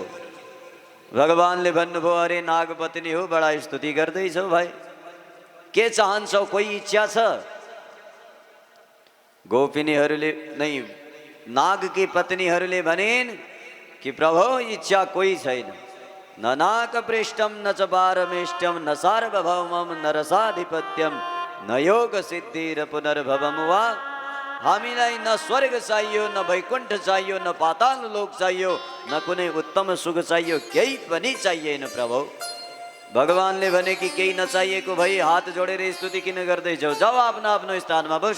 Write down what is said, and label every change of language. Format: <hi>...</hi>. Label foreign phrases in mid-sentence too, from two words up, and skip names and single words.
<ne>भगवानले भन्नुभयो अरे नागपत्नी हो बडा स्तुति गर्दैछौ भाइ, के चाहन्छौ, कोही इच्छा छ? गोपिनीहरूले नै नागकी पत्नीहरूले भनिन् कि प्रभु इच्छा कोही छैन,</ne> <sa>न नाक पृष्ठम न च पारमेष्टम न सार्वभौमम न रसाधिपत्यम न योग सिद्धि र पुनर्भवम वा।</sa> <ne>हामीलाई न स्वर्ग चाहियो, न वैकुण्ठ चाहियो, न पाताल लोक चाहियो, न कुनै उत्तम सुख चाहियो, केही पनि चाहिएन प्रभु। भगवानले भने कि केही नचाहिएको भई हात जोडेर स्तुति किन गर्दैछौ, जाऊ आफ्नो आफ्नो स्थानमा बस।</ne>